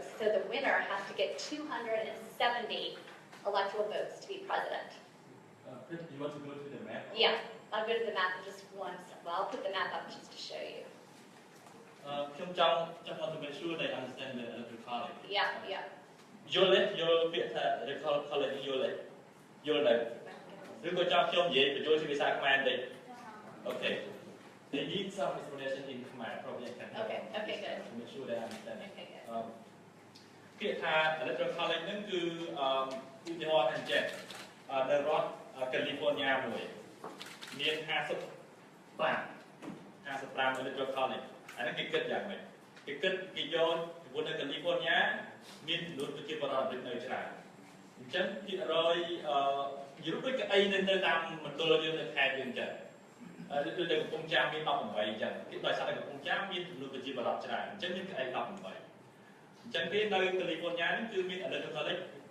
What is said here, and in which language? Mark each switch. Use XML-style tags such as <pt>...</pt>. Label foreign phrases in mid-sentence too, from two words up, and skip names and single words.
<en>So the winner has to get 270 electoral votes to be president. You want to go to the map? Yeah, I'll go to the map in just one second. Well, I'll put the map up just to show you. Just want to make sure they understand the electoral college. Yeah, yeah. Your electoral college,</en> <km>យល់ដែរឬក៏ចង់ខ្ញុំនិយាយបញ្ចូលជាភាសាខ្មែរបន្តិច</km> <en>Okay they need some explanation in Khmer probably I can Okay, okay, good. to make sure they understand Okay, good.</en> <km>ពាក្យថា</km> <en>electoral college</en> <km>ហ្នឹងគឺឧទាហរណ៍ថាចេះនៅរដ្ឋ California មួយមាន55</km> <en>electoral college</en> <km>អានេះគេគិត យ៉ាងម៉េចគេគិតគេយកចំពោះនៅ California មានចំនួនប្រជាពលរដ្ឋអាមេរិកនៅច្រើនអញ្ចឹងភាគរយនិយាយដូចកៅអីនៅតាមមណ្ឌលយើងនៅខេត្តយើងអញ្ចឹងដូចនៅកំពង់ចាមមាន18អញ្ចឹងគេដោយសារតែកំពង់ចាមមានចំនួនប្រជាពលរដ្ឋច្រើនអញ្ចឹងមានកៅអី18អញ្ចឹងគេនៅ California នេះគឺមាន</km> <en>electoral college</en>